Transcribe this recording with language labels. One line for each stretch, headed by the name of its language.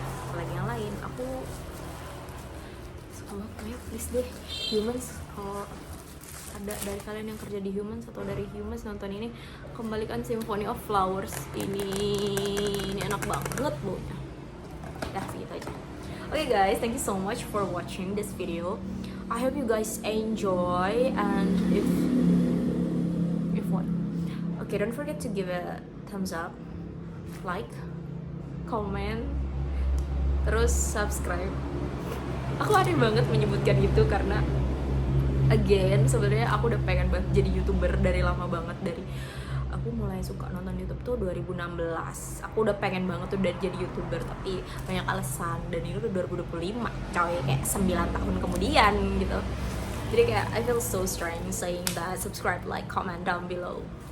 Indonesian: Apalagi yang lain, aku suka banget. Kayak please deh Humans, kalau ada dari kalian yang kerja di Humans atau dari Humans nonton ini, kembalikan Symphony of Flowers ini enak banget baunya. Dah segitu aja.
English: Okay guys, thank you so much for watching this video. I hope you guys enjoy, and if what? Okay, don't forget to give a thumbs up, like, comment,
Indonesian: terus
English: subscribe.
Indonesian: Aku aneh banget menyebutkan itu karena again sebenarnya aku udah pengen banget jadi YouTuber dari lama banget. Dari aku mulai suka nonton YouTube tuh 2016. Aku udah pengen banget tuh udah jadi YouTuber, tapi banyak alasan, dan ini udah 2025 coy, kayak 9 tahun kemudian gitu. Jadi kayak
English: I feel so strange saying that. Subscribe, like, comment down below.